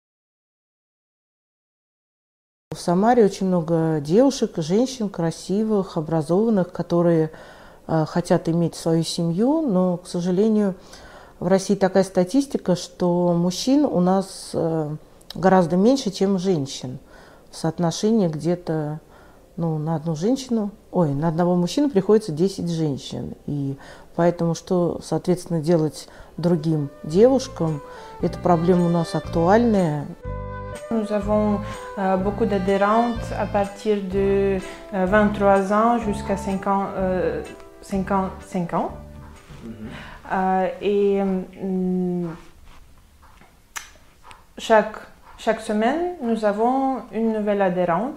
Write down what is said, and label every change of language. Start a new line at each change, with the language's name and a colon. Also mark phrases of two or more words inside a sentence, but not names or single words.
Russian: В Самаре очень много девушек, женщин красивых, образованных, которые хотят иметь свою семью, но, к сожалению, в России такая статистика, что мужчин у нас гораздо меньше, чем женщин. В соотношении где-то на одну женщину, на одного мужчину приходится 10 женщин. И поэтому что, соответственно, делать другим девушкам, эта проблема у нас актуальная.
French: Nous avons beaucoup d'adhérentes à partir de 23 ans jusqu'à 55 ans. Chaque semaine, nous avons une nouvelle adhérente.